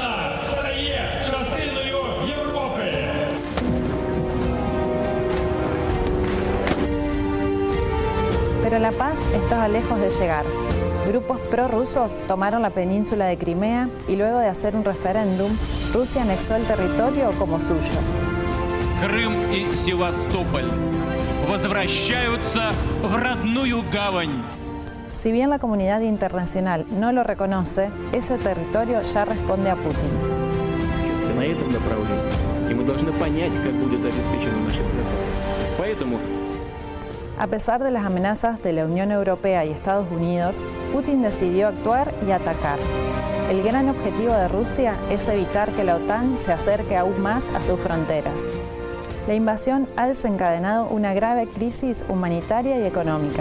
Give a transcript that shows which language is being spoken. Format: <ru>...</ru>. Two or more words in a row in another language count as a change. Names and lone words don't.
<es>Pero la paz estaba lejos de llegar. Grupos prorrusos tomaron la península de Crimea y luego de hacer un referéndum, Rusia anexó el territorio como suyo.</es> <ru>Крым и Севастополь возвращаются в родную гавань.</ru> <es>Si bien la comunidad internacional no lo reconoce, ese territorio ya responde a Putin.</es> <ru>Сейчас на этом направлении, и мы должны понять, как будет обеспечена наша безопасность. Поэтому</ru> <es>A pesar de las amenazas de la Unión Europea y Estados Unidos, Putin decidió actuar y atacar. El gran objetivo de Rusia es evitar que la OTAN se acerque aún más a sus fronteras. La invasión ha desencadenado una grave crisis humanitaria y económica.</es>